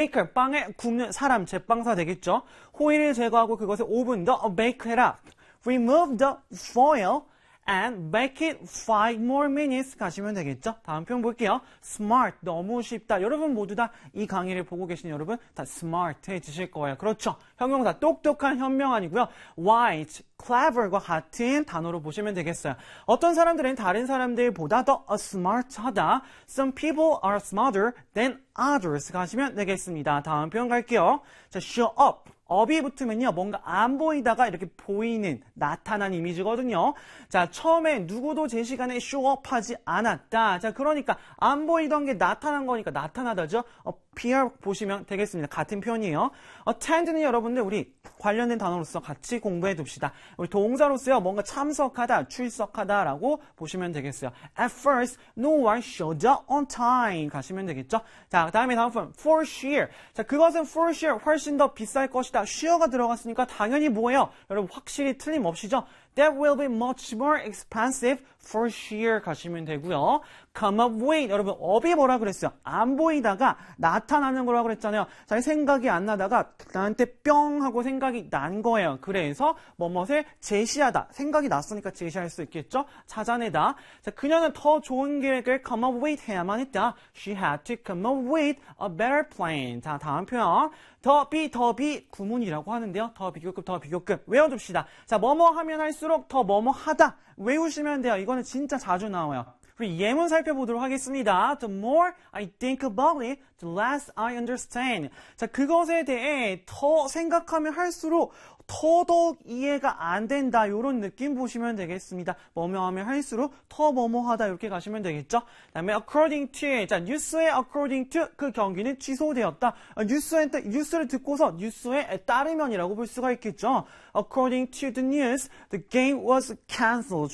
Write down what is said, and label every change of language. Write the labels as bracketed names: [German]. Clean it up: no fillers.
[Korean] 메이커, 빵에 굽는 사람, 제빵사 되겠죠? 호일을 제거하고 그것을 오븐 더 베이크해라. [English] Remove the foil and bake it 5 more minutes. [Korean] 가시면 되겠죠? 다음 표현 볼게요. Smart, 너무 쉽다. 여러분 모두 다이 강의를 보고 계신 여러분 다 smart해지실 거예요. 그렇죠? 형용사 똑똑한 현명 아니고요. Wise, clever과 같은 단어로 보시면 되겠어요. 어떤 사람들은 다른 사람들보다 더 smart하다. [English] Some people are smarter than others. [Korean] 가시면 되겠습니다. 다음 표현 갈게요. 자, [English] show up. [Korean] 업이 붙으면요, 뭔가 안 보이다가 이렇게 보이는, 나타난 이미지거든요. 자, 처음에 누구도 제 시간에 쇼업하지 않았다. 자, 그러니까 안 보이던 게 나타난 거니까 나타나다죠? appear 보시면 되겠습니다. 같은 표현이에요. attend는 여러분들, 우리 관련된 단어로서 같이 공부해 둡시다. 우리 동사로서요, 뭔가 참석하다, 출석하다라고 보시면 되겠어요. [English] at first, no one showed up on time. [Korean] 가시면 되겠죠? 자, 다음에 다음 표현, for sure. 자, 그것은 for sure 훨씬 더 비쌀 것이다. sure가 들어갔으니까 당연히 뭐예요? 여러분 확실히 틀림없이죠? [English] That will be much more expensive for sure [Korean] 가시면 되고요. Come up with 여러분 업이 뭐라 그랬어요? 안 보이다가 나타나는 거라고 그랬잖아요. 자기 생각이 안 나다가 나한테 뿅 하고 생각이 난 거예요. 그래서 뭐뭐를 제시하다. 생각이 났으니까 제시할 수 있겠죠? 찾아내다. 자, 그녀는 더 좋은 계획을 come up with 해야만 했다. [English] She had to come up with a better plan. [Korean] 자, 다음 표현. 더비 구문이라고 하는데요. 더비교급, 더비교급 외워둡시다. 자, 뭐뭐 하면 할수록 더 뭐뭐하다 외우시면 돼요. 이거는 진짜 자주 나와요. 우리 예문 살펴보도록 하겠습니다. [English] The more I think about it, the less I understand. [Korean] 자, 그것에 대해 더 생각하면 할수록 더더욱 이해가 안 된다. 이런 느낌 보시면 되겠습니다. 뭐뭐하면 할수록 더 뭐뭐하다. 이렇게 가시면 되겠죠? 그다음에 according to, 자, 뉴스에 according to 그 경기는 취소되었다. 뉴스를 듣고서 뉴스에 따르면이라고 볼 수가 있겠죠? [English] According to the news, the game was canceled.